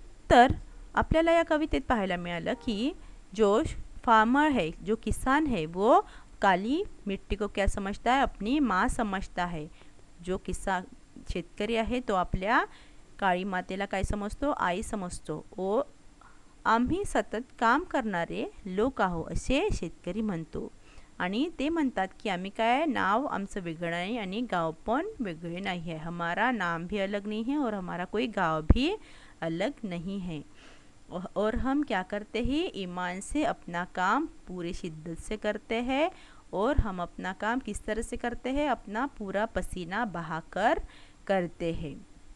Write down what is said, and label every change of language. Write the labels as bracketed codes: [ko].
[mr] तर आपल्याला या कवितेत पाहायला मिळालं की [hi] जो फार्मर है, जो किसान है, वो काली मिट्टी को क्या समझता है, अपनी माँ समझता है। [mr] जो किसान शेतकरी आहे तो आपल्या काळी मातेला काय समजतो, आई समजतो। ओ आम्ही सतत काम करणारे लोक आहो असे शेतकरी म्हणतो, आणि ते म्हणतात की आम्ही काय, नाव आमचं वेगळं नाही आणि गाव पण वेगळे नाही [hi] है, हमारा नाम भी अलग नहीं है और हमारा कोई गाँव भी अलग नहीं है, और हम क्या करते हैं, ईमान से अपना काम पूरी शिद्दत से करते हैं, और हम अपना काम किस तरह से करते हैं, अपना पूरा पसीना बहाकर करते हैं।